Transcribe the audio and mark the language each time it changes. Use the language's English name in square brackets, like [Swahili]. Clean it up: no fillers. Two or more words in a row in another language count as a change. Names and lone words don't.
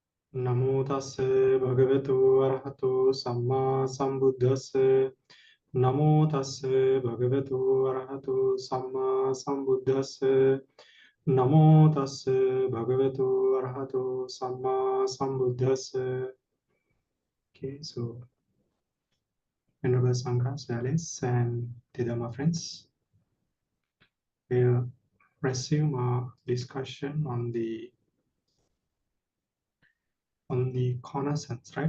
[Pali] Namo tassa bhagavato arahato samma sambuddhassa. Namo tassa bhagavato arahato samma sambuddhassa. Namo tassa bhagavato arahato samma sambuddhassa. [English] Okay, so Venerable Sanghas, Alice, and the Dhamma friends, we'll resume our discussion on the connaissance, right?